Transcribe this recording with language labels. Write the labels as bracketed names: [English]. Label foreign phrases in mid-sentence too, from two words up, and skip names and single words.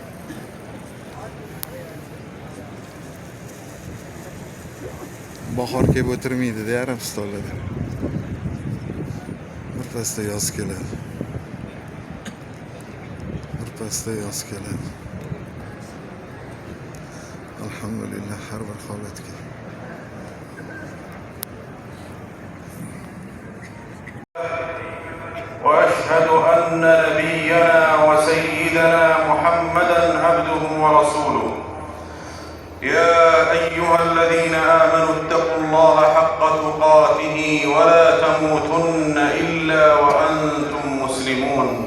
[Uzbek] Bahor kelib o'tirmaydi-da Arabistonlarda. Birpasda yoz keladi. Birpasda yoz keladi. Alhamdulillah har bir holatga. [Arabic] وأشهد أن نبينا وسيدنا محمدا عبده ورسوله. يا أيها الذين آمنوا اتقوا الله حق تقاته ولا تموتن إلا وأنتم مسلمون.